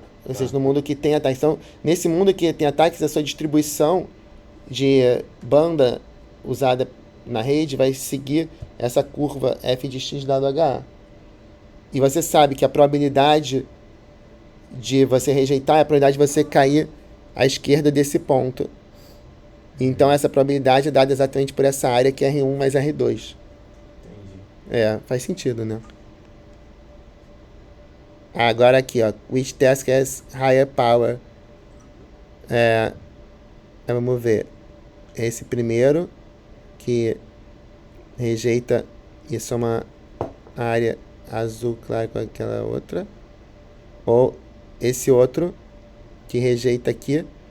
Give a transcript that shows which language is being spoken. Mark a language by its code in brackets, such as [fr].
[pt] Ou seja, no mundo que tem ataques. Então, nesse mundo que tem ataques, a sua distribuição de banda usada na rede vai seguir essa curva f de x dado HA. E você sabe que a probabilidade de você rejeitar é a probabilidade de você cair à esquerda desse ponto. Então, essa probabilidade é dada exatamente por essa área que é R1 mais R2. Entendi. Faz sentido, né? Agora aqui, ó. [en] Which task has higher power? [pt] Vamos ver. Esse primeiro que rejeita e soma a área azul claro com aquela outra. Ou esse outro que rejeita aqui.